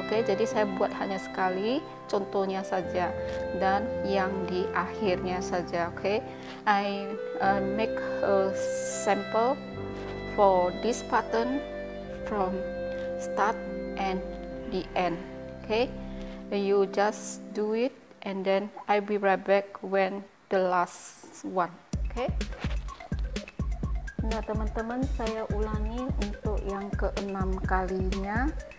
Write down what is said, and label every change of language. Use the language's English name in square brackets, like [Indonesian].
[Indonesian] Oke, jadi saya buat hanya sekali contohnya saja dan yang di akhirnya saja. [English] Oke, I make a sample for this pattern from start and the end. Okay, you just do it and then I will be right back when the last one. Okay. [Indonesian] Nah teman-teman, saya ulangi untuk yang ke-6 kalinya.